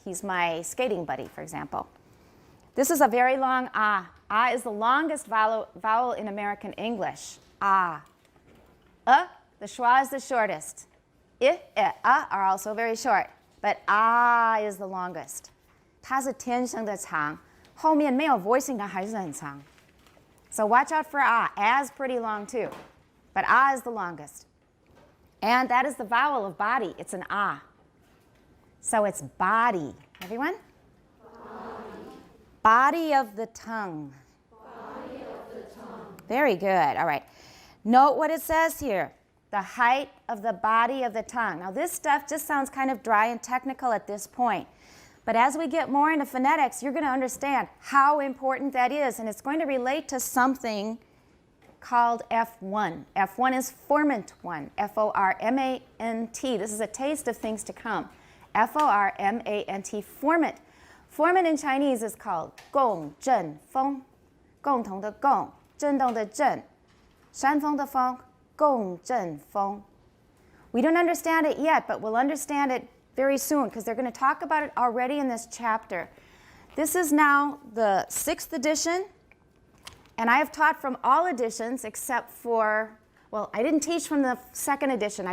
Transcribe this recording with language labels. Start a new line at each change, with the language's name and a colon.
English: He's my skating buddy, for example. This is a very long ah. Ah is the longest vowel in American English. Ah. The schwa is the shortest. I, are also very short, but ah is the longest.
Chinese: 它是天生的长，后面没有 voicing 的还是很长.
English: So watch out for ah. A's pretty long too, but ah is the longest. And that is the vowel of body. It's an ah. So it's body. Everyone? Body of the tongue. Body of the tongue. Very good. All right. Note what it says here. The height of the body of the tongue. Now this stuff just sounds kind of dry and technical at this point. But as we get more into phonetics, you're going to understand how important that is. And it's going to relate to something called F1. F1 is formant one, F-O-R-M-A-N-T. This is a taste of things to come. F-O-R-M-A-N-T, formant. Formant in Chinese is called
Chinese: 共振风，共同的共，震动的震，山峰的峰，共振风。
English: We don't understand it yet, but we'll understand it very soon because they're going to talk about it already in this chapter. This is now the 6th edition, and I have taught from all editions except for, well, I didn't teach from the 2nd edition.